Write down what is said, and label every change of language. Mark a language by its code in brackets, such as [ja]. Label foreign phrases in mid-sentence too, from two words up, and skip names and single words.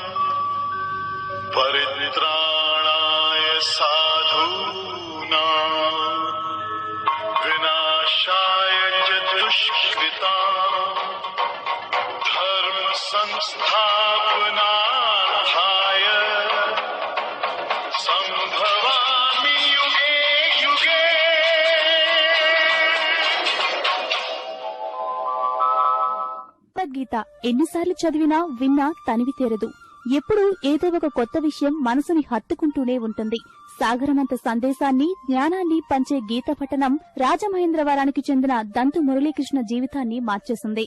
[sa] परित्राणाय साधूनां विनाशाय च दुष्कृताम् धर्म संस्थापनार्थाय संभवामि युगे युगे। [te] భగవద్గీత ఎన్నిసార్లు చదివినా విన్నా తనివి తీరదు. ఎప్పుడూ ఏదో ఒక కొత్త విషయం మనసుని హత్తుకుంటూనే ఉంటుంది. సాగరమంత సందేశాన్ని, జ్ఞానాన్ని పంచే గీత పఠనం రాజమహేంద్రవరానికి చెందిన దంతు మురళీకృష్ణ జీవితాన్ని మార్చేసింది.